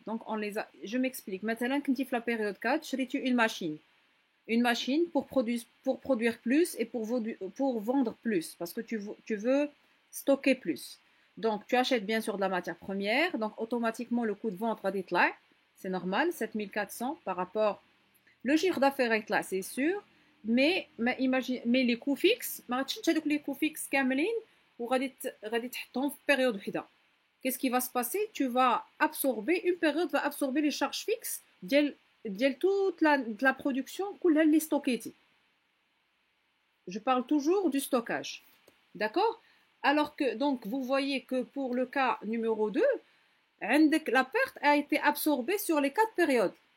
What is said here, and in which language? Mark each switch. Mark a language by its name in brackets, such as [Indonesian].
[French] Donc, je m'explique. Maintenant, quand tu fais la période 4, je rétire une machine pour produire plus et pour vendre plus, parce que tu veux stocker plus. Donc, tu achètes bien sûr de la matière première, donc automatiquement le coût de vente va être là, c'est normal, 7400 par rapport. Le chiffre d'affaires est là, c'est sûr, mais les coûts fixes, les coûts fixes, [Arabic] غادي تحطهم في période وحده. [French] Qu'est-ce qui va se passer? Tu vas absorber, une période va absorber les charges fixes [Arabic] ديال [French] toute la production [Arabic] كلها اللي ستوكيتي. [French] Je parle toujours du stockage. D'accord? Alors que, donc, vous voyez que pour le cas numéro 2, la perte a été absorbée sur les 4 périodes.